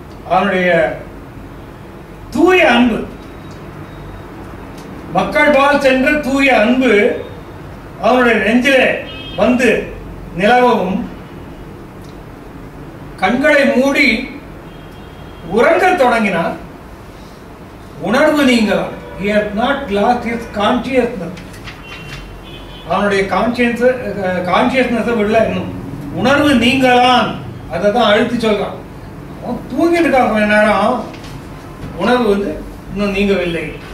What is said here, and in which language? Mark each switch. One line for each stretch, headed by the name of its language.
Tamil: அவனுடைய தூய அன்பு, மக்கள் பால் சென்ற தூய அன்பு அவனுடைய நெஞ்சிலே வந்து நிலவும், கண்களை மூடி உறங்க தொடங்கினார். உணர்வு நீங்கலாம்.
English: He has not lost his consciousness.
Tamil: அவனுடைய கான்சியஸ்னஸ் விடல, இன்னும் உணர்வு நீங்களான். அதை தான் அழுத்தி சொல்றான். தூங்கிட்டு இருக்கான் கொஞ்ச நேரம், உணர்வு வந்து இன்னும் நீங்கவில்லை.